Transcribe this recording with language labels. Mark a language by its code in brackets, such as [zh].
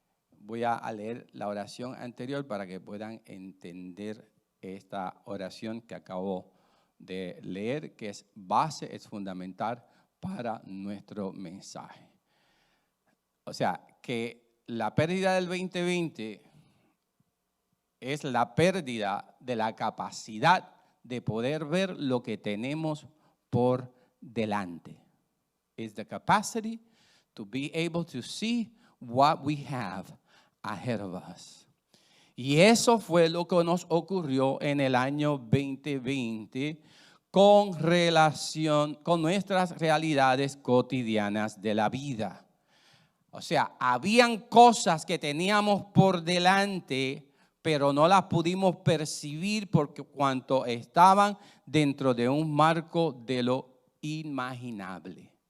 [es] Voy a leer la oración anterior para que puedan entender esta oración que acabo de leer, que es base, es fundamental para nuestro mensaje. O sea, que la pérdida del 2020 es la pérdida de la capacidad de poder ver lo que tenemos por delante. [en] It's the capacity to be able to see what we have ahead of us. [es] Y eso fue lo que nos ocurrió en el año 2020 con relación con nuestras realidades cotidianas de la vida. O sea, habían cosas que teníamos por delante, pero no las pudimos percibir porque cuanto estaban dentro de un marco de lo inimaginable.